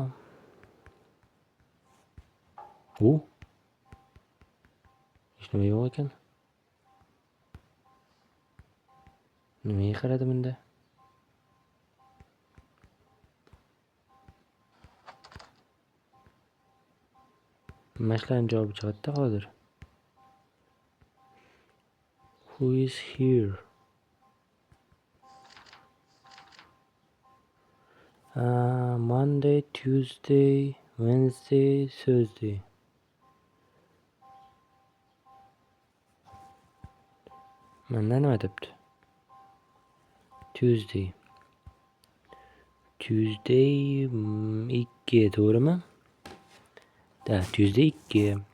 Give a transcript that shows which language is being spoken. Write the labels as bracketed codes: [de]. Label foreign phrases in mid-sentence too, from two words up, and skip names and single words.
[uz] Hech nima yo'q ekan. Nimaga qaradi bunda? Mashlarning javobi chiqadi hozir. [en] Who is here? Monday, Tuesday, Wednesday, Thursday. [uz] Mana nima debdi? [en] Tuesday. Tuesday 2, to'g'rimi? Tuesday 2.